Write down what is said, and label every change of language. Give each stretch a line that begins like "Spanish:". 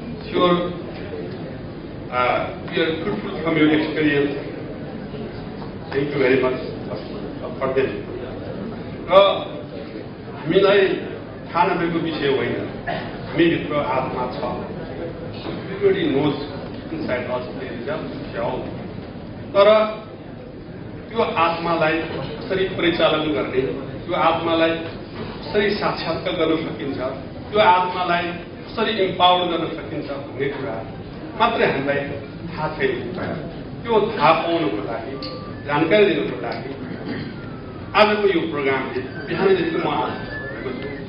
English: Sure, we are fruitful from your experience. Thank you very much for them.
Nepali: हामीलाई थाहा नभएको विषय होइन, हामीभित्र आत्मा छ।
English: Everybody knows inside us there is a soul.
Nepali: तर त्यो आत्मालाई कसरी परिचालन गर्ने, त्यो आत्मालाई कसरी साक्षात्कार गर्न सकिन्छ, त्यो आत्मालाई कसरी इम्पावर गर्न सकिन्छ भन्ने कुरा मात्रै हामीलाई थाहा छैन। त्यो थाहा पाउनको लागि, जानकारी दिनको लागि आजको यो प्रोग्रामले बिहानदेखि म आएको छु।